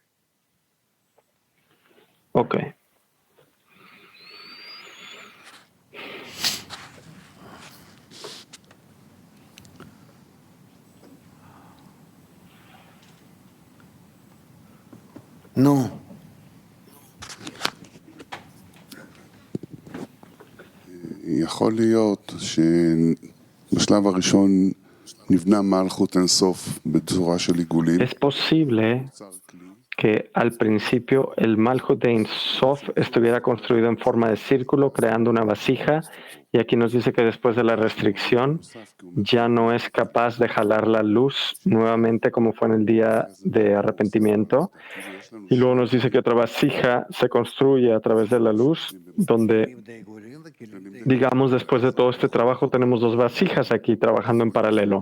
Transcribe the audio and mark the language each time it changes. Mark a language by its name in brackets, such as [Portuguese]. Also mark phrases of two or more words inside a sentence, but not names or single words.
[Spanish] Ok. No. [Hebrew] יכול להיות שבשלב הראשון נבנה מלכות אינסוף בצורה של עיגולים. [Spanish] Es posible que al principio el Malhut de Ein Sof estuviera construido en forma de círculo, creando una vasija, y aquí nos dice que después de la restricción ya no es capaz de jalar la luz nuevamente como fue en el día de arrepentimiento, y luego nos dice que otra vasija se construye a través de la luz, donde, digamos, después de todo este trabajo tenemos 2 vasijas aquí trabajando en paralelo.